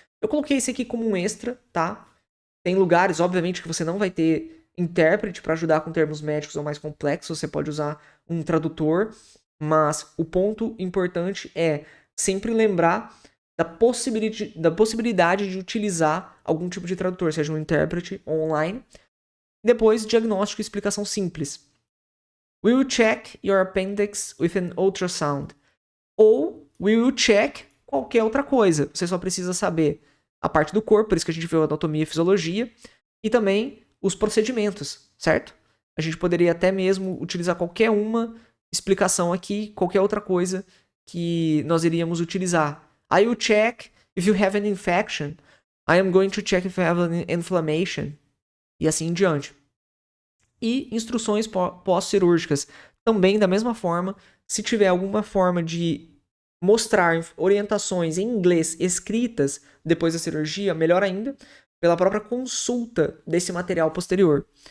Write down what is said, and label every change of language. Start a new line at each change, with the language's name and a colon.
Portuguese: Eu coloquei esse aqui como um extra, tá? Tem lugares, obviamente, que você não vai ter intérprete para ajudar com termos médicos ou mais complexos. Você pode usar um tradutor. Mas o ponto importante é sempre lembrar da possibilidade de utilizar algum tipo de tradutor, seja um intérprete online. Depois, diagnóstico e explicação simples.
English: We will check your appendix with an ultrasound.
Portuguese: Ou
English: we will check
Portuguese: qualquer outra coisa. Você só precisa saber a parte do corpo, por isso que a gente viu a anatomia e fisiologia, e também os procedimentos, certo? A gente poderia até mesmo utilizar qualquer uma explicação aqui, qualquer outra coisa que nós iríamos utilizar.
English: I will check if you have an infection. I am going to check if you have an inflammation.
Portuguese: E assim em diante. E instruções pós-cirúrgicas. Também da mesma forma, se tiver alguma forma de mostrar orientações em inglês escritas depois da cirurgia, melhor ainda, pela própria consulta desse material posterior.